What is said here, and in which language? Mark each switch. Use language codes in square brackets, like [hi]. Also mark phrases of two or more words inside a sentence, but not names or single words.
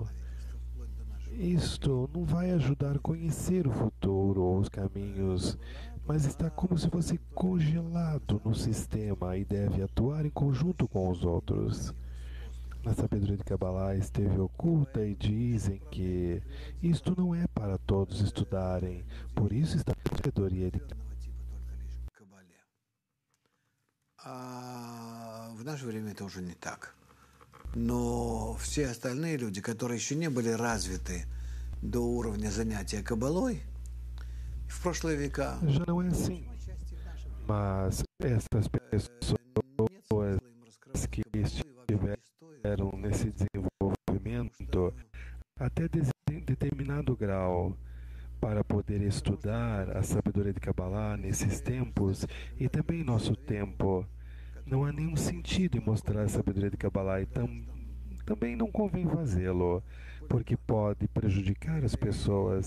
[pt] Isto não vai ajudar a conhecer o futuro ou os caminhos, mas está como se fosse congelado no sistema e deve atuar em conjunto com os outros. Na sabedoria de Kabbalah esteve oculta e dizem que isto não é para todos estudarem, por isso está na sabedoria de [ru] В наше время это уже не так. Но все остальные люди, которые еще не были развиты до уровня занятия каббалой, в прошлые века... [pt] Já não é assim, mas essas pessoas que estiveram nesse desenvolvimento até determinado grau para poder estudar a sabedoria de Kabbalah nesses tempos e também em nosso tempo, não há nenhum sentido em mostrar a sabedoria de Kabbalah e também não convém fazê-lo, porque pode prejudicar as pessoas.